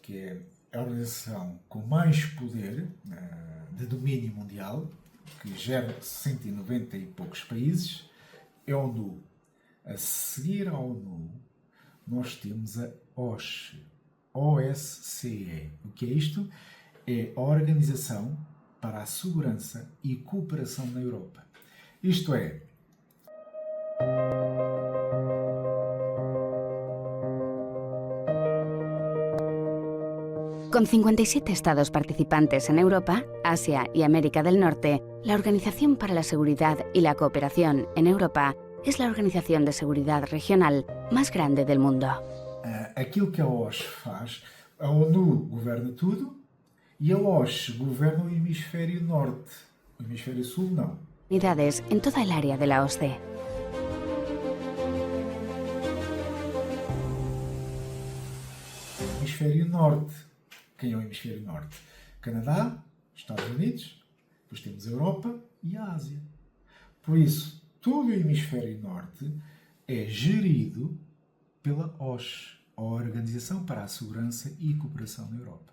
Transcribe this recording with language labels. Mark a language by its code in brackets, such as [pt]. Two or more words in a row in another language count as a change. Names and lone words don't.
[pt] Que é a organização com mais poder de domínio mundial, que gera 190 e poucos países. É a ONU. A seguir à ONU, nós temos a OSCE. OSCE. O que é isto? É a Organização para a Segurança e Cooperação na Europa. Isto é, [es] Con 57 estados participantes en Europa, Asia y América del Norte, la Organización para la Seguridad y la Cooperación en Europa es la organización de seguridad regional más grande del mundo. [pt] aquilo que a OSCE faz, a ONU governa tudo e a OSCE governa o hemisfério norte. O hemisfério sul, não. [es] Unidades en toda el área de la OSCE. [pt] Hemisfério norte. Quem é o hemisfério norte? Canadá, Estados Unidos, depois temos a Europa e a Ásia. Por isso, todo o hemisfério norte é gerido pela OSCE, a Organização para a Segurança e Cooperação na Europa.